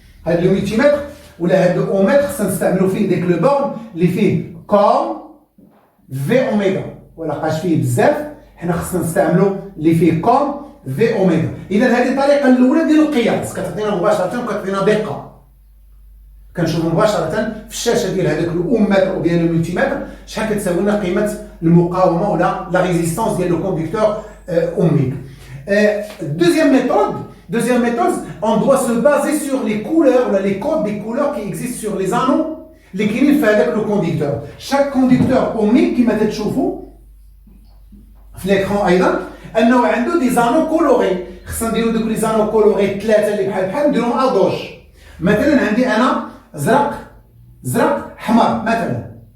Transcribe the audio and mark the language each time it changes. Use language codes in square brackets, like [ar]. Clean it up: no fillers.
[ar] هذا الملتيمتر ولا هذا الاومتر خصنا نستعملوا فيه ديك لو بورن اللي فيه كوم في اوميغا، ولا لقاش فيه بزاف حنا خصنا نستعملوا اللي فيه كوم في اوميغا. اذا هذه الطريقه الاولى ديال القياس كتعطينا مباشره وكتعطينا دقه. كنشوفوا مباشره في الشاشه ديال هذاك الاومتر او ديال الملتيمتر شحال كتساوي لنا قيمه المقاومه ولا لا ريزيستانس ديال لو كونديكتور اوميك. [fr] Deuxième méthode, on doit se baser sur les couleurs ou les codes des couleurs qui existent sur les anneaux [ar] اللي كاينين في هذاك لو كونديكتور. [fr] chaque conducteur [ar] اوميك كما تشوفوا في الاكران ايضا انه عنده دي زانو كولوري. خصنا نديرو دوك لي زانو كولوري ثلاثه اللي بحال نديروهم ادوش. مثلا عندي انا زرق احمر مثلا.